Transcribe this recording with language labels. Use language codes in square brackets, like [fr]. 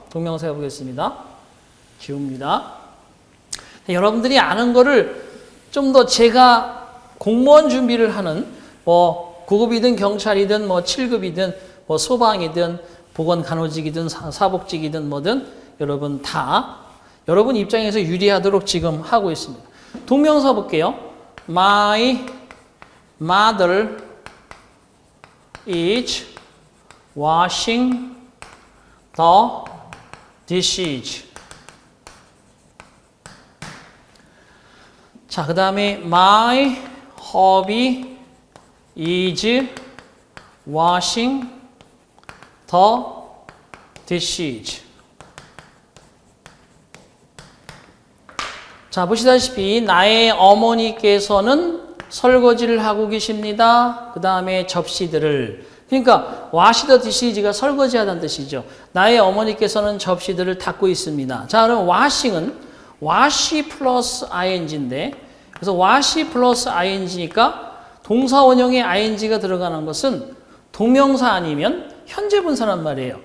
[ko] 동명사 해보겠습니다. 지웁니다. 여러분들이 아는 거를 좀 더 제가 공무원 준비를 하는 뭐 9급이든 경찰이든 뭐 7급이든 뭐 소방이든 보건간호직이든 사복직이든 뭐든 여러분 다 여러분 입장에서 유리하도록 지금 하고 있습니다. 동명사 볼게요. [en] My mother is washing the dishes. [ko] 자, 그 다음에 [en] my hubby is washing the dishes. [ko] 자, 보시다시피 나의 어머니께서는 설거지를 하고 계십니다. 그 다음에 접시들을 그러니까 wash the dishes가 설거지하다는 뜻이죠. 나의 어머니께서는 접시들을 닦고 있습니다. 자, 그럼 washing은 wash 플러스 ing인데 그래서 wash 플러스 ing니까 동사 원형에 ing가 들어가는 것은 동명사 아니면 현재분사란 말이에요.